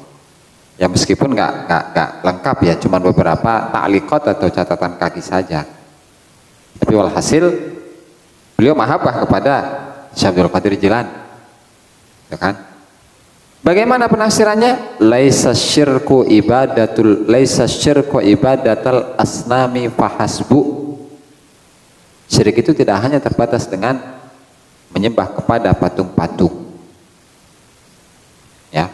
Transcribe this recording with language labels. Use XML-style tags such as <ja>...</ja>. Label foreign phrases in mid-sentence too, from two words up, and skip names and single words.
<id>Ya meskipun nggak lengkap ya, cuma beberapa ta'liqat atau catatan kaki saja. Tapi walhasil beliau mahabbah kepada Syekh Abdul Qadir Jilani, ya kan? Bagaimana penafsirannya?</id> <ar>ليس الشرك عبادة الأصنام فحسب.</ar> <id>Syirik itu tidak hanya terbatas dengan menyembah kepada patung-patung, ya.</id>